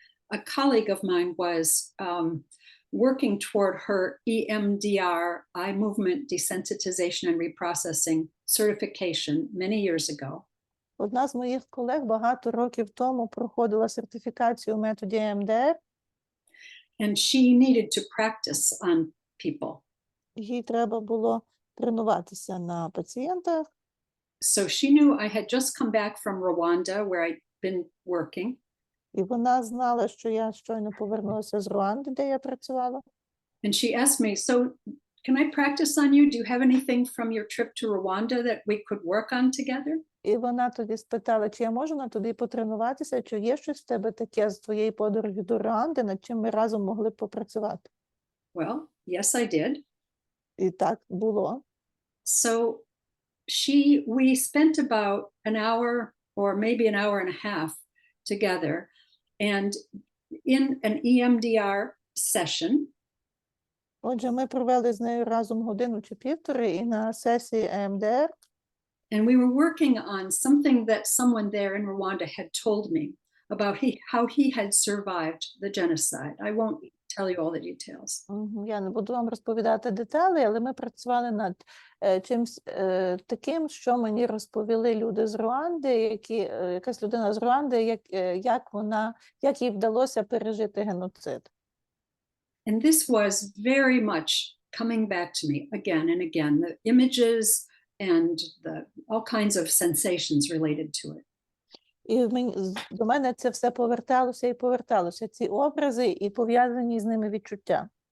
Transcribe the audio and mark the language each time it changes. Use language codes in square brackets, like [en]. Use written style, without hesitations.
[en] A colleague of mine was working toward her EMDR, eye movement desensitization and reprocessing certification many years ago. [uk] Одна з моїх колег багато років тому проходила сертифікацію у методі ЕМДР, [en] And she needed to practice on people. [uk] їй треба було тренуватися на пацієнтах. [en] So she knew I had just come back from Rwanda where I'd been working. [uk] І вона знала, що я щойно повернулася з Руанди, де я працювала. [en] And she asked me, so can I practice on you? Do you have anything from your trip to Rwanda that we could work on together? [uk] І вона тоді спитала, чи я можу на тобі потренуватися, чи є щось в тебе таке з твоєї подорожі до Руанди, над чим ми разом могли б попрацювати. [en] Well, yes, I did. [uk] І так було. [en] So we spent about an hour or maybe an hour and a half together. And in an EMDR session, [uk] Отже, ми провели з нею разом годину чи півтори і на сесії ЕМДР. [en] and we were working on something that someone there in Rwanda had told me about how he had survived the genocide. I won't tell you all the details. [uk] Я не буду вам розповідати деталі, але ми працювали над чимось таким, що мені розповіли люди з Руанди, якась людина з Руанди, як їй вдалося пережити геноцид. [en] And this was very much coming back to me again and again, the images and all kinds of sensations related to it. [uk] І до мене це все поверталося і поверталося, ці образи і пов'язані з ними відчуття.